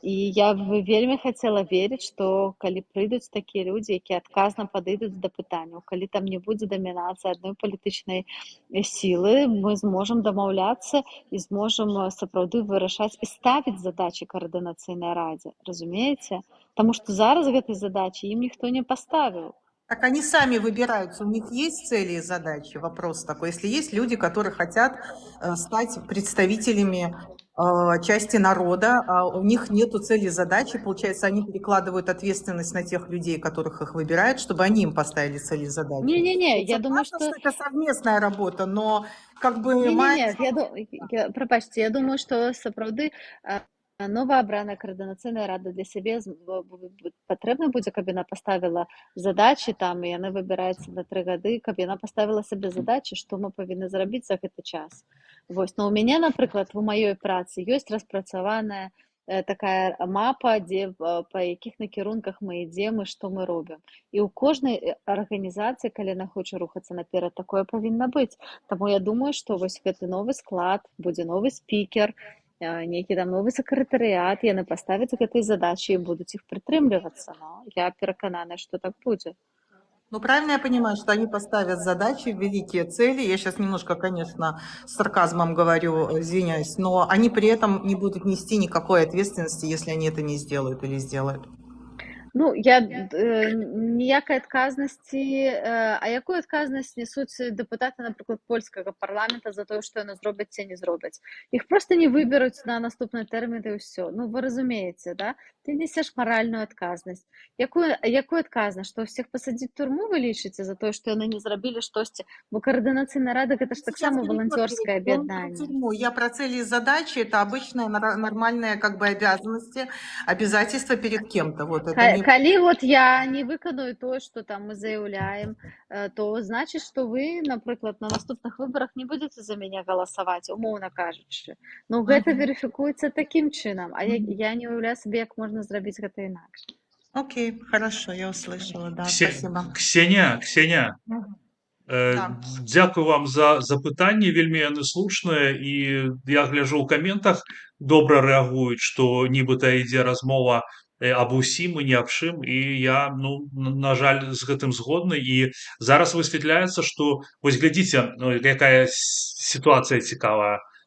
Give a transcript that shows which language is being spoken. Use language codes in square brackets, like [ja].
[be] І я бы вельмі хацела верыць, што калі прыйдуць такія людзі, якія адказна падыдуць да пытанняў, калі там не будзе дамінацыі адной палітычнай сілы, мы зможам дамаўляцца і зможам сапраўды вырашаць і ставіць задачы каардынацыйнай радзе. Разумееце? Таму што зараз гэтай задачы ім ніхто не паставіў. [ru] Так они сами выбираются, у них есть цели и задачи? Вопрос такой. Если есть люди, которые хотят стать представителями части народа, а у них нету цели и задачи, получается, они перекладывают ответственность на тех людей, которых их выбирают, чтобы они им поставили цели и задачи. Не-не-не, я думаю, Согласна, что... это совместная работа, но как бы... [be] Не-не-не, прабачце, я думаю, што сапраўды новаабраная каардынацыйная рада для сябе патрэбна будзе, каб яна паставіла задачы там, і яны выбіраюцца на 3 гады, каб яна паставіла сабе задачы, што мы павінны зрабіць за гэты час. Вось. Но у мяне, напрыклад, у маёй працы ёсць распрацаваная такая мапа, дзе па якіх накірунках мы ідзем і што мы робім. І ў кожнай арганізацыі, калі яна хоча рухацца наперад, такое павінна быць. Таму я думаю, што вось гэты новы склад, будзе новы спікер, нейкі там новы сакратарыят, яны паставяць гэтай задачы і будуць іх прытрымлівацца. Но я перакананая, што так будзе. [ru] Ну, правильно я понимаю, что они поставят задачи, великие цели. Я сейчас немножко, конечно, с сарказмом говорю, извиняюсь, но они при этом не будут нести никакой ответственности, если они это не сделают или сделают. [be] Ну, ніякай адказнасці, а якую адказнасць несуць дэпутаты, напрыклад, польскага парламента за тое, што яны зробяць ці не зробяць? Іх проста не выберуць на наступны тэрмін і ўсё. Ну, вы разумееце, да? Ты несеш маральную адказнасць. Якую адказнасць? Што ўсіх пасадзіць турму, вы лічыце, за тое, што яны не зрабілі штосьці? Бо каардынацыйная рада гэта ж таксама валанцёрскае аб'яднанне. [ru] Я про цели и задачи, это обычные нормальные как бы обязанности, обязательства перед кем-то. Вот это [be] Калі вот я не выканаю тое, што там мы заяўляем, то значыць, што вы, напрыклад, на наступных выбарах не будзеце за мяне галасаваць, умоўна кажучы. Ну, гэта верыфікуецца такім чынам, а я не уяўляю сабе, як можна зрабіць гэта інакш. [ru] Окей, хорошо, я услышала, да, спасибо. [be] Ксения, дзякую вам за запытанне, вельмі яны слушныя, і я гляджу ў каментах, добра рэагуюць, што нібыта ідзе размова аб усім і не аб чым, і я, ну, на жаль, з гэтым згодны, і зараз высвятляецца, што, вось глядзіце, якая сітуацыя цікавая.